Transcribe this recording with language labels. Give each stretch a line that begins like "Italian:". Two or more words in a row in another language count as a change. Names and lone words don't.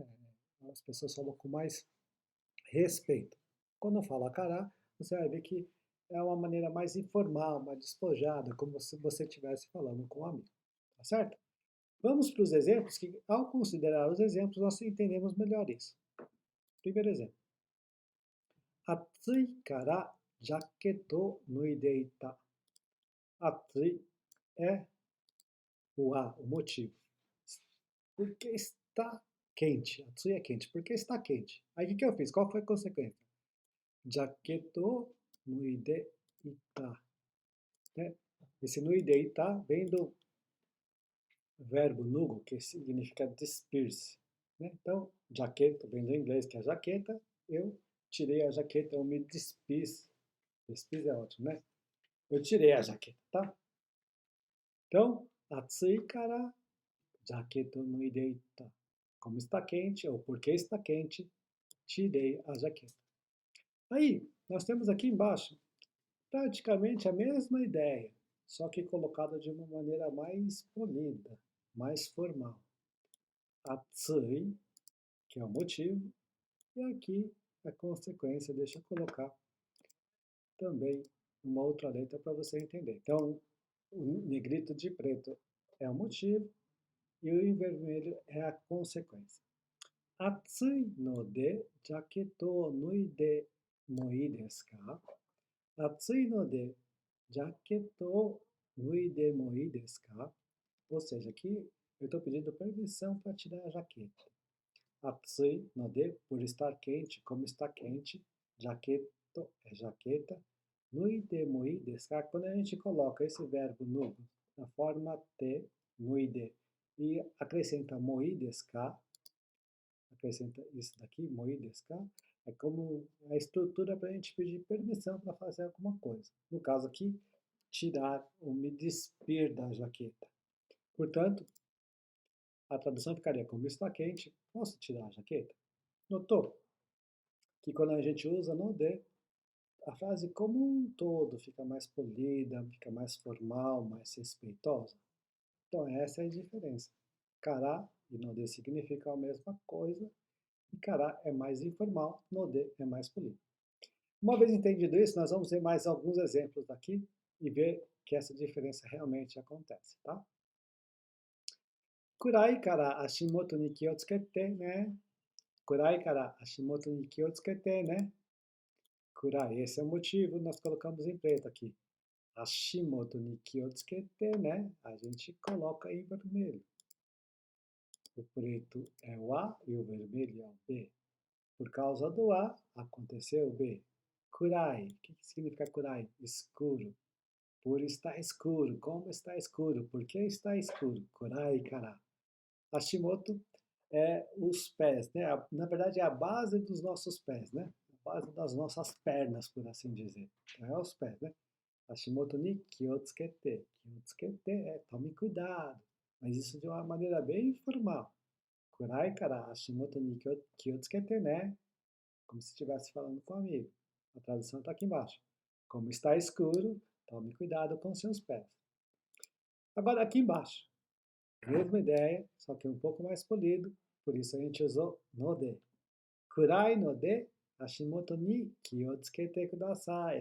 Portuguese: As pessoas falam com mais respeito. Quando fala cará, você vai ver que é uma maneira mais informal, mais despojada, como se você estivesse falando com um amigo. Tá certo? Vamos para os exemplos, que ao considerar os exemplos, nós entendemos melhor isso. Primeiro exemplo.
Japanese: 暑いからジャケット脱いでいた.
Portuguese: Atsui é o motivo. Porque está quente. Atsui é quente. Porque está quente. Aí o que eu fiz? Qual foi a consequência?
Japanese: ジャケット脱いでいた. Né?
Portuguese: Esse nuideita vem do verbo nugo, que significa despir-se. né? Então, jaqueta vem do inglês, que é jaqueta. Eu tirei a jaqueta, eu me despiz. Despiz é ótimo, né? Eu tirei a jaqueta, tá? Então,
Japanese: 暑いからジャケットのいでいた.
Portuguese: Como está quente, ou porque está quente, tirei a jaqueta. Aí, nós temos aqui embaixo praticamente a mesma ideia, só que colocada de uma maneira mais polida, mais formal. Atsui, que é o motivo, e aqui a consequência. Deixa eu colocar também uma outra letra para você entender. Então, o negrito de preto é o motivo e o em vermelho é a consequência.
Japanese: 暑いのでジャケットを脱いでもいいですか? 暑いのでジャケットを脱いでもいいですか?
Portuguese: Ou seja, aqui eu estou pedindo permissão para tirar a jaqueta.
Japanese: 暑いので,
Portuguese: por estar quente, como está quente, jaqueto é jaqueta.
Japanese: 脱いでもいいですか?
Portuguese: Quando a gente coloca esse verbo no na forma te, nuide, e acrescenta
Japanese: もいいですか,
Portuguese: acrescenta isso daqui,
Japanese: もいいですか,
Portuguese: é como a estrutura para a gente pedir permissão para fazer alguma coisa. No caso aqui, tirar ou me despir da jaqueta. Portanto, a tradução ficaria: como está quente, posso tirar a jaqueta? Notou que quando a gente usa
Japanese: ので,
Portuguese: a frase como um todo fica mais polida, fica mais formal, mais respeitosa? Então, essa é a diferença. Kará e
Japanese: ので
Portuguese: significam a mesma coisa, e kará é mais informal,
Japanese: ので
Portuguese: é mais polido. Uma vez entendido isso, nós vamos ver mais alguns exemplos aqui e ver que essa diferença realmente acontece, tá?
Japanese: 暗いから足元に気を付けてね. 暗いから足元に気を付けてね.
Portuguese: Kurai, esse é o motivo, nós colocamos em preto aqui.
Japanese: 足元に気を付けてね.
Portuguese: A gente coloca em vermelho. O preto é o A e o vermelho é o B. Por causa do A, aconteceu o B. Kurai, o que significa kurai? Escuro. Por estar escuro. Como está escuro? Por que está escuro?
Japanese: 暗いから.
Portuguese: Hashimoto é os pés, né? Na verdade, é a base dos nossos pés, né? A base das nossas pernas, por assim dizer. Então, é os pés, né?
Japanese: 橋本に気を付けて.
Portuguese: Kiotsukete é tome cuidado. Mas isso de uma maneira bem informal.
Japanese: 暗いから橋本に気を付けて,
Portuguese: né? Como se estivesse falando com um amigo. A tradução está aqui embaixo. Como está escuro, tome cuidado com seus pés. Agora, aqui embaixo. Mesma ideia, só que um pouco mais polido, por isso a gente usou
Japanese: ので. 暗いので橋本に気を付けてください.